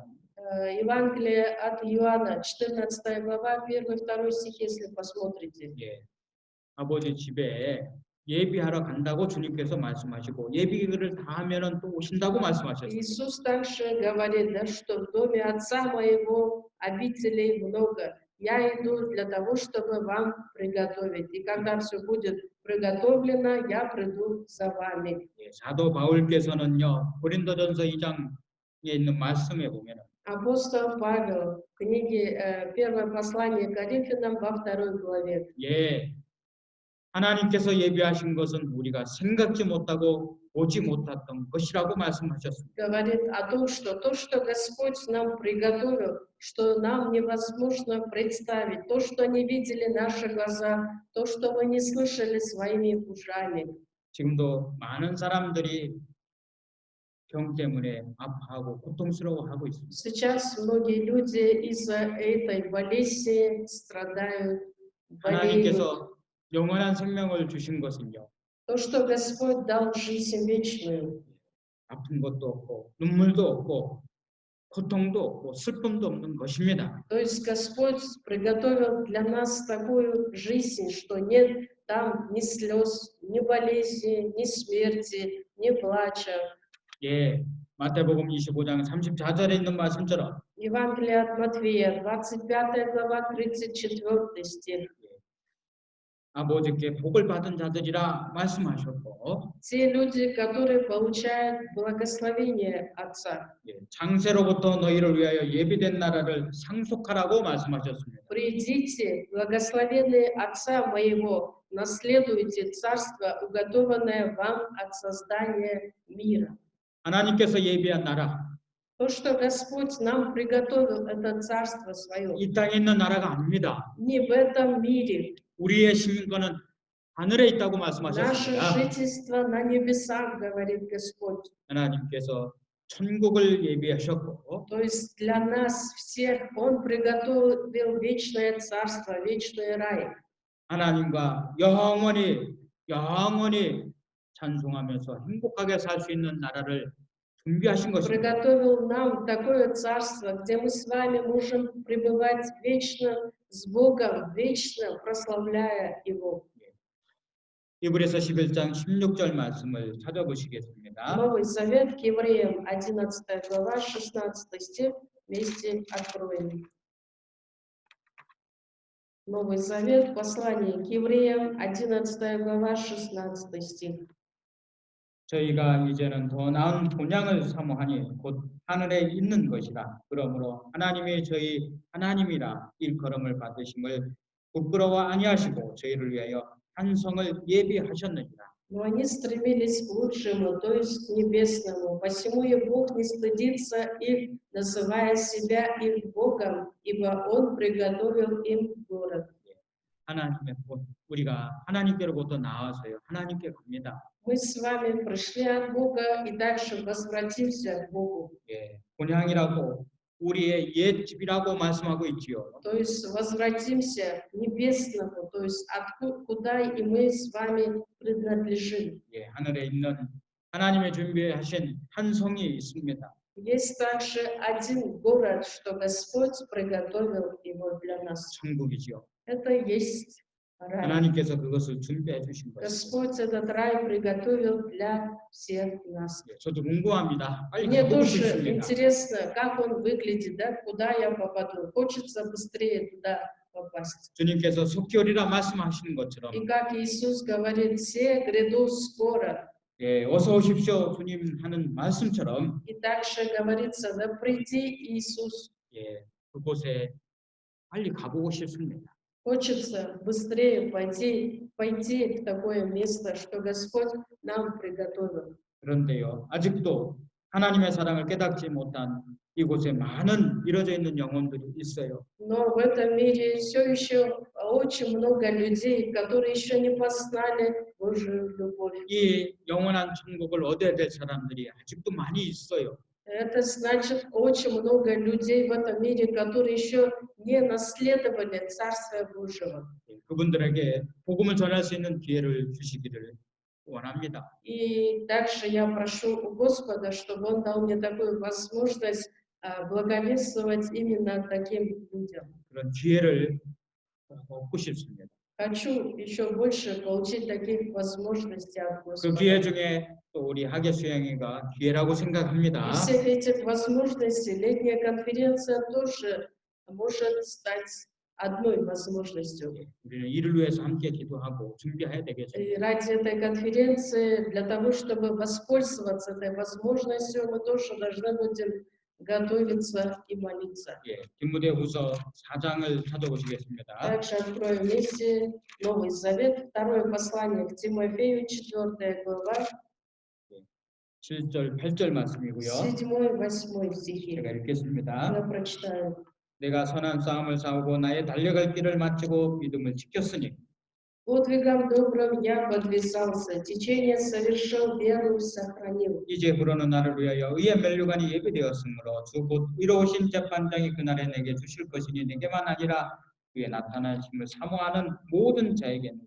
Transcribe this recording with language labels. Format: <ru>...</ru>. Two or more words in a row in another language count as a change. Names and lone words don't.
<ru>Евангелие от Иоанна, 14 глава, 1-2 стих, если посмотрите.</ru> <ko>예, 아버지 집에 예비하러 간다고 주님께서 말씀하시고 예비를 다 하면은 또 오신다고 말씀하셨어요.</ko> <ru>Иисус также говорит, да, что в доме Отца Моего обителей много. Я иду для того, чтобы вам приготовить. И когда все будет приготовлено, я приду за вами.</ru> <ko>예, 사도 바울께서는요 고린도전서 2장에 있는 말씀에 보면은</ko> <ru>Апостол Павел в книге Первое послание к Коринфянам во 2 главе</ru> <ko>예, 하나님께서 예비하신 것은 우리가 생각지 못하고 보지 못했던 것이라고 말씀하셨습니다.</ko> <ru>говорит о том, что то, что Господь нам приготовил, что нам невозможно представить, то, что не видели наши глаза, то, что мы не слышали своими ушами.</ru> <ko>지금도 많은 사람들이 병 때문에 아파하고 고통스러워하고 있습니다.</ko> <ru>Сейчас многие люди из-за этой болезни страдают, болеют.</ru> <ko>하나님께서 영원한 생명을 주신 것은요.</ko> <ru>То, что Господь дал жизнь вечную,</ru> <ko>아픈 것도 없고 눈물도 없고 고통도 없고 슬픔도 없는 것입니다.</ko> <ru>то есть Господь приготовил для нас такую жизнь, что нет там ни слез, ни болезни, ни смерти, ни плача.</ru> <ko>예, 마태복음 25장 34절에 있는 말씀처럼</ko> <ru>Евангелие от Матфея, 25 глава, 34 стих.</ru> <ko>아버지께 복을 받은 자들이라 말씀하셨고</ko> <ru>Те люди, которые получают благословение Отца,</ru> <ko>예, 창세로부터 너희를 위하여 예비된 나라를 상속하라고 말씀하셨습니다.</ko> <ru>придите, благословенные Отца Моего, наследуйте царство, уготованное вам от создания мира.</ru> <ko>하나님께서 예비한 나라,</ko> <ru>То, что Господь нам приготовил, это царство свое.</ru> <ko>이 땅에 있는 나라가 아닙니다.</ko> <ru>Не в этом мире.</ru> <ko>우리의 시민권은 하늘에 있다고</ko> <ru>Наше</ru> <ko>말씀하셨습니다.</ko> <ru>жительство на небесах, говорит Господь.</ru> <ko>하나님께서 천국을 예비하셨고</ko> <ru>То есть для нас всех Он приготовил вечное царство, вечный рай.</ru> <ko>하나님과 영원히 찬송하면서 행복하게 살 수 있는 나라를 준비하신 것입니다.</ko> <ru>Приготовил нам такое царство, где мы с вами можем пребывать вечно с Богом, вечно прославляя Его.</ru> <ko>히브리서 11장 16절 말씀을 찾아보시겠습니다.</ko> <ru>Новый Завет к Евреям, 11 глава, 16 стих, вместе откроем. Новый Завет, послание к Евреям, 11 глава, 16 стих.</ru> <ko>저희가 이제는 더 나은 본향을 사모하니 곧 하늘에 있는 것이라. 그러므로 하나님이 저희 하나님이라 일컬음을 받으심을 부끄러워 아니하시고 저희를 위하여 한성을 예비하셨느니라.</ko> <ru>Но они стремились к лучшему, то есть к небесному. Посему и Бог не стыдится их, называя себя их Богом, ибо Он приготовил им город.</ru> <ko>하나님의 곧 우리가 하나님께로부터 나와서요 하나님께 갑니다.</ko> <ru>Мы с вами пришли от Бога и дальше возвратимся к Богу.</ru> <ko>예, 본향이라고 우리의 옛 집이라고 말씀하고 있지요.</ko> <ru>То есть возвратимся к небесному, то есть куда и мы с вами принадлежим.</ru> <ko>예, 하늘에 있는 하나님의 준비하신 한 성이 있습니다.</ko> <ru>Есть также один город, что Господь приготовил его для нас.</ru> <ko>천국이지요.</ko> <ru>Это есть рай.</ru> <ko>하나님께서 그것을 준비해 주신 것입니다.</ko> <ru>Господь этот рай приготовил для всех нас.</ru> <ko>예, 저도 궁금합니다. 빨리</ko> <ru>Мне</ru> <ko>가보고</ko> <ru>тоже</ru> <ko>싶습니다.</ko> <ru>интересно, как он выглядит, да, куда я попаду. Хочется быстрее туда попасть.</ru> <ko>주님께서 속히 오리라 말씀하시는 것처럼</ko> <ru>И как Иисус говорит, все грядут скоро.</ru> <ko>예, 어서 오십시오 주님 하는 말씀처럼</ko> <ru>И также говорится, да приди Иисус.</ru> <ko>예, 그곳에 빨리 가보고 싶습니다.</ko> <ru>Хочется быстрее пойти в такое место, что Господь нам приготовил.</ru> <ko>그런데요, 아직도 하나님의 사랑을 깨닫지 못한 이곳에 많은 이루어져 있는 영혼들이 있어요.</ko> <ru>Но в этом мире все еще очень много людей, которые еще не познали Божию любовь.</ru> <ko>이 영원한 천국을 얻어야 될 사람들이 아직도 많이 있어요.</ko> <ru>Это значит, очень много людей в этом мире, которые еще не наследовали Царствия Божьего.</ru> <ko>그분들에게 복음을 전할 수 있는 기회를 주시기를 원합니다.</ko> <ru>И также я прошу у Господа, чтобы Он дал мне такую возможность благовествовать именно таким людям.</ru> <ko>그런 기회를 얻고 싶습니다.</ko> <ru>Хочу еще больше получить таких возможностей от</ru> <ko>그</ko> <ru>Господа.</ru> <ko>기회 중에 또 우리 학예 수양회가 기회라고 생각합니다.</ko> <ru>И всех этих возможностей летняя конференция тоже может стать одной возможностью.</ru> <ko>우리는 이를 위해서 함께 기도하고 준비해야</ko> <ru>И</ru> <ko>되겠습니다.</ko> <ru>ради этой конференции, для того, чтобы воспользоваться этой возможностью, мы тоже должны будем готовиться и молиться.</ru> <ko>디모데후서 4장을 찾아보시겠습니다.</ko> <ru>Также откроем вместе Новый Завет, второе послание к Тимофею, 4 глава,</ru> <ko>7절, 8절 말씀이고요.</ko> <ru>7-8 стихи.</ru> <ko>제가 읽겠습니다.</ko> <ru>Я прочитаю.</ru> <ko>내가 선한 싸움을 싸우고 나의 달려갈 길을 마치고 믿음을 지켰으니</ko> <ru>Подвигом добрым я подвязался, течение совершил, веру сохранил.</ru> <ko>이제 불어는 나를 위하여 의의 면류관이 예비되었으므로 주 곧 의로우신 재판장이 그날에 내게 주실 것이니 내게만 아니라 그의 나타나심을 사모하는 모든 자에게입니다.</ko>